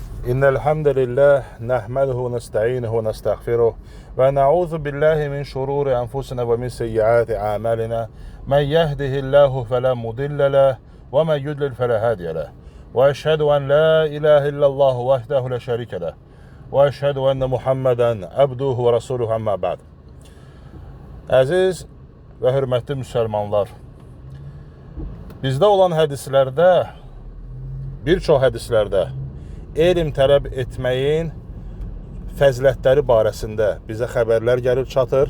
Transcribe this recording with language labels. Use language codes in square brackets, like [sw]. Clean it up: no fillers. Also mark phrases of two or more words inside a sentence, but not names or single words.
[ar] إن الحمد لله نحمده ونستعينه ونستغفره ونعوذ بالله من شرور أنفسنا ومن سيئات أعمالنا من يهده الله فلا مضل له ومن يضلل فلا هادي له وأشهد أن لا إله إلا الله وحده لا شريك له وأشهد أن محمدا عبده ورسوله أما بعد. [az] Əziz və hörmətli müsəlmanlar, bizdə olan hədislərdə, bir çox hədislərdə elm tələb etməyin fəzilətləri barəsində bizə xəbərlər gəlib çatır.